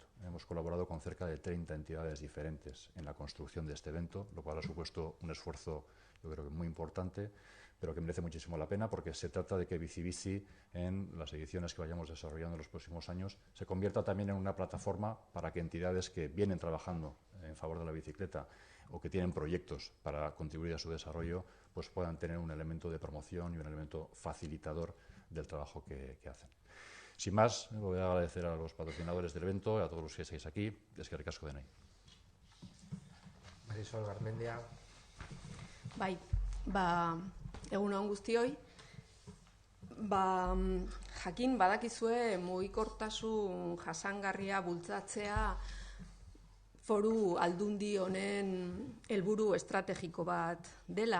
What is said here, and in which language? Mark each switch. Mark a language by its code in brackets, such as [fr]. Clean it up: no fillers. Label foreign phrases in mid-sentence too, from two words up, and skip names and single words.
[es] Hemos colaborado con cerca de 30 entidades diferentes en la construcción de este evento, lo cual ha supuesto un esfuerzo, yo creo que muy importante, pero que merece muchísimo la pena, porque se trata de que Bicibici, en las ediciones que vayamos desarrollando en los próximos años, se convierta también en una plataforma para que entidades que vienen trabajando en favor de la bicicleta o que tienen proyectos para contribuir a su desarrollo, pues puedan tener un elemento de promoción y un elemento facilitador del trabajo que hacen. Sin más, voy a agradecer a los patrocinadores del evento y a todos los que estáis aquí. [eu] Eskerrik asko denoi. Marisol Garmendia. Bai, egun on guztioi. Jakin badakizue mugikortasun jasangarria bultzatzea foru aldundi honen helburu estrategiko bat dela.